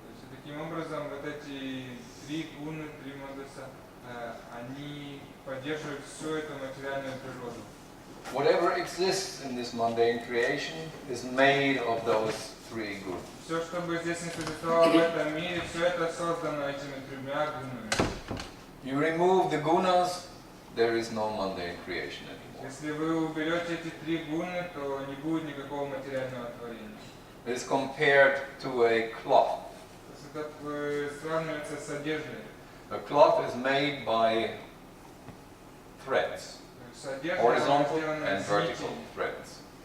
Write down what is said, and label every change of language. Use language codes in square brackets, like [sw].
[ru] Таким образом, вот эти три гуны, три модуса, они поддерживают всю эту материальную природу. [en] Whatever exists in this mundane creation is made of those three gunas. [ru] Все, что бы здесь не существовало в этом мире, все это создано этими тремя гунами. [en] You remove the gunas, there is no mundane creation anymore. [ru] Если вы уберете эти три гуны, то не будет никакого материального творения. [en] It is compared to a cloth. [ru] Это сравнивается с одеждой. [en] A cloth is made by threads, horizontal and vertical threads.